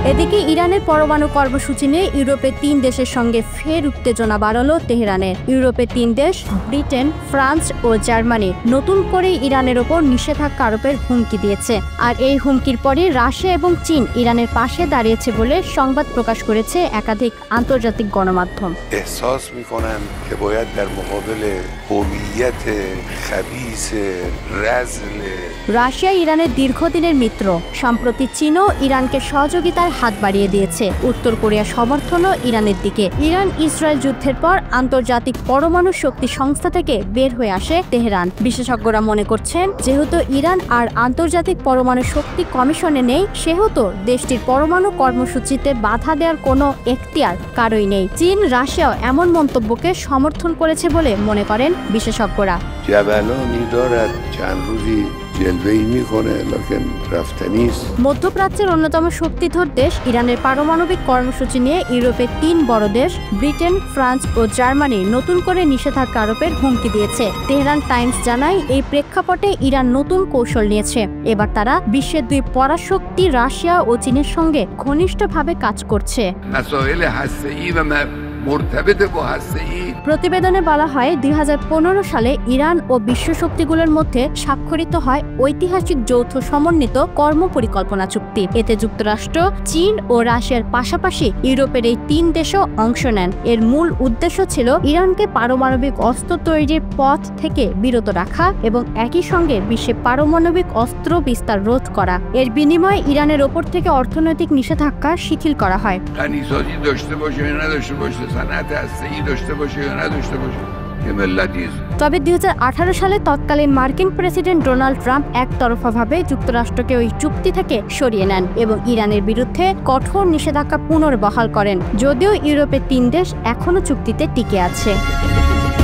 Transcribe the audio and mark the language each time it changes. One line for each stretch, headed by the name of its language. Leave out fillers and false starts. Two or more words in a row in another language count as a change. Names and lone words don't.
Bangla: এদিকে ইরানের পরমাণু কর্মসূচি নিয়ে ইউরোপের 3 দেশের সঙ্গে ফের উত্তেজনা বাড়ালো তেহরানের। ইউরোপের 3 দেশ ব্রিটেন, ফ্রান্স ও জার্মানি নতুন করে ইরানের ওপর নিষেধাজ্ঞা আরোপের হুমকি দিয়েছে। আর এই হুমকির পরে রাশিয়া এবং চীন ইরানের পাশে দাঁড়িয়েছে বলে সংবাদ প্রকাশ করেছে একাধিক আন্তর্জাতিক গণমাধ্যম।
Persian: احساس میکنم که باید در مقابل هویت خبیث رذل
Bangla: রাশিয়া ইরানের দীর্ঘদিনের মিত্র। সম্প্রতি চীনও ইরানকে সহযোগিতার হাত বাড়িয়ে দিয়েছে। উত্তর কোরিয়া সমর্থনও ইরানের দিকে। ইরান ইসরায়েল যুদ্ধের পর আন্তর্জাতিক পরমাণু শক্তি সংস্থা থেকে বের হয়ে আসে তেহরান। বিশেষজ্ঞরা মনে করছেন, যেহেতু ইরান আর আন্তর্জাতিক পরমাণু শক্তি কমিশনে নেই, সেহেতু দেশটির পরমাণু কর্মসূচিতে বাধা দেওয়ার কোনো এখতিয়ার কারোই নেই। চীন, রাশিয়াও এমন মন্তব্যকে সমর্থন করেছে বলে মনে করেন বিশেষজ্ঞরা।
Persian: جبلانی دارد چند روزی جلوه‌ای میکنه لکن رفتنی است
Bangla: মধ্যপ্রাচ্যের অন্যতম শক্তিধর দেশ ইরানের পারমাণবিক কর্মসূচি নিয়ে ইউরোপের 3 বড় দেশ ব্রিটেন, ফ্রান্স ও জার্মানি নতুন করে নিষেধাজ্ঞা আরোপের হুমকি দিয়েছে। তেহরান টাইমস জানায়, এই প্রেক্ষাপটে ইরান নতুন কৌশল নিয়েছে। এবার তারা বিশ্বের 2 পরাশক্তি রাশিয়া ও চীনের সঙ্গে ঘনিষ্ঠভাবে কাজ করছে।
Persian: مسائل هسته‌ای و مرتبط با هسته‌ای
Bangla: প্রতিবেদনে বলা হয়, 2015 সালে ইরান ও বিশ্ব শক্তিগুলোর মধ্যে স্বাক্ষরিত হয় ঐতিহাসিক যৌথ সমন্বিত কর্ম পরিকল্পনা চুক্তি। এতে যুক্তরাষ্ট্র, চীন ও রাশিয়ার পাশাপাশি ইউরোপের এই 3 দেশও অংশ নেন। এর মূল উদ্দেশ্য ছিল ইরানকে পারমাণবিক অস্ত্র তৈরির পথ থেকে বিরত রাখা এবং একই সঙ্গে বিশ্বে পারমাণবিক অস্ত্র বিস্তার রোধ করা। এর বিনিময়ে ইরানের ওপর থেকে অর্থনৈতিক নিষেধাজ্ঞা শিথিল করা হয়।
Persian: غنیسازی داشته باشه یا نداشته باشه صنعت هسته‌ای داشته باشه یا نداشته باشه که ملتی است
Bangla: তবে 2018 সালে তৎকালীন মার্কিন প্রেসিডেন্ট ডোনাল্ড ট্রাম্প একতরফাভাবে যুক্তরাষ্ট্রকে ওই চুক্তি থেকে সরিয়ে নেন এবং ইরানের বিরুদ্ধে কঠোর নিষেধাজ্ঞা পুনর্বহাল করেন। যদিও ইউরোপের 3 দেশ এখনো চুক্তিতে টিকে আছে।